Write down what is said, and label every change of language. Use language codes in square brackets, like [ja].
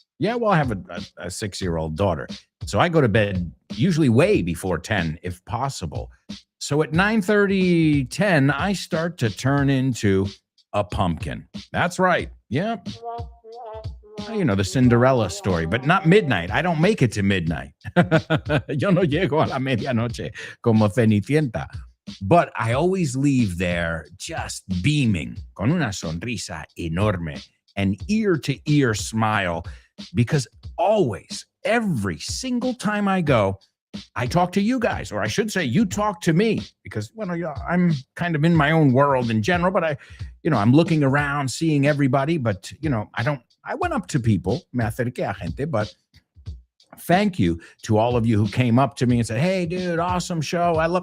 [en] Yeah, well, I have a 6-year-old daughter, so I go to bed usually way before 10 if possible. So at 9:30, 10, I start to turn into a pumpkin. That's right. Yeah. You know, the Cinderella story, but not midnight. I don't make it to midnight. [es] Yo no llego a la medianoche como Cenicienta. [en] But I always leave there just beaming, [es] con una sonrisa enorme, [en] an ear-to-ear smile, because always, every single time I go, I talk to you guys, or I should say you talk to me, because, well, I'm kind of in my own world in general, but I'm looking around, seeing everybody, but, I went up to people, [es] me acerqué a gente, [en] but thank you to all of you who came up to me and said, hey, dude, awesome show.